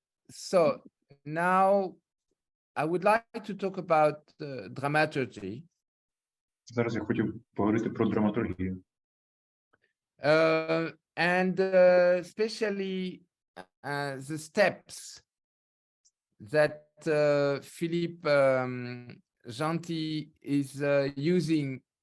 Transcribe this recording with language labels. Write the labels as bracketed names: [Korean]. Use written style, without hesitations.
[English] So now I would like to talk about dramaturgy. [Ukrainian] Зараз я хотів поговорити про драматургію. [English] And especially the steps that Fіліппом Жанті is using.